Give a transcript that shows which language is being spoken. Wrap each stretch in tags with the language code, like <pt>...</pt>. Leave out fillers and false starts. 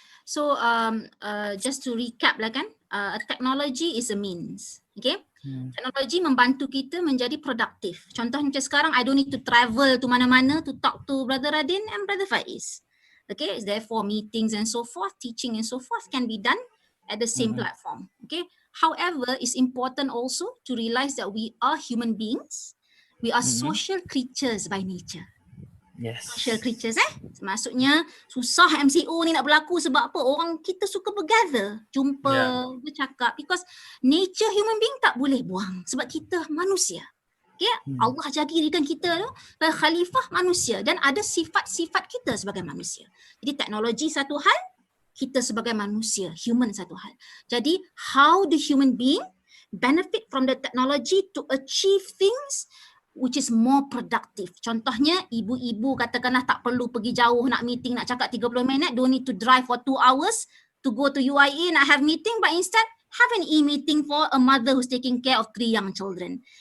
<en>So just to recap lah kan, technology is a means. Okay.</en> <ms>Teknologi membantu kita menjadi produktif.</ms> <en>Contoh macam sekarang, I don't need to travel to mana-mana to talk to Brother Radin and Brother Faiz. Okay, therefore meetings and so forth, teaching and so forth can be done at the same platform. Okay. However, it's important also to realize that we are human beings. We are social creatures by nature. Yes. Social creatures</en> <ms>Maksudnya susah MCO ni nak berlaku sebab apa? Orang kita suka bergather, jumpa, bercakap,</ms> <en>because nature human being</en> <ms>tak boleh buang sebab kita manusia. Okay? Allah jadikan kita tu khalifah manusia dan ada sifat-sifat kita sebagai manusia. Jadi teknologi satu hal, kita sebagai manusia, human satu hal.</ms> <en>Jadi how the human being benefit from the technology to achieve things which is more productive.</en> <ms>Contohnya, ibu-ibu katakanlah tak perlu pergi jauh nak meeting, nak cakap 30 minit,</ms> <en>don't need to drive for 2 hours to go to UIA</en> <ms>nak have meeting,</ms> <en>but instead have an e-meeting for a mother who's taking care of 3 young children.</en>